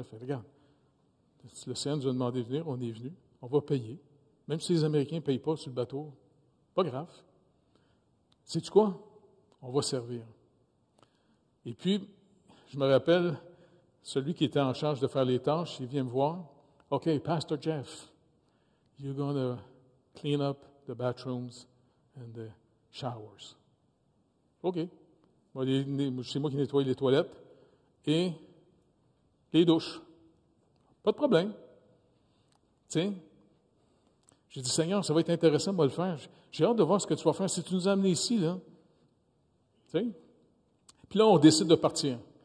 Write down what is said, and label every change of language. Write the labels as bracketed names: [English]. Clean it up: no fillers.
[French] J'ai fait, regarde, le Seigneur nous a demandé de venir, on est venu, on va payer. Même si les Américains ne payent pas sur le bateau, pas grave. Sais-tu quoi? On va servir. Et puis, je me rappelle, celui qui était en charge de faire les tâches, il vient me voir. [English] OK, Pastor Jeff, you're going to clean up the bathrooms and the showers. OK. [French] C'est moi qui nettoie les toilettes et les douches. Pas de problème. Tu sais, j'ai dit, Seigneur, ça va être intéressant, moi, le faire. J'ai hâte de voir ce que tu vas faire. Si tu nous as amenés ici, là. Tu sais. Puis là, on décide de partir.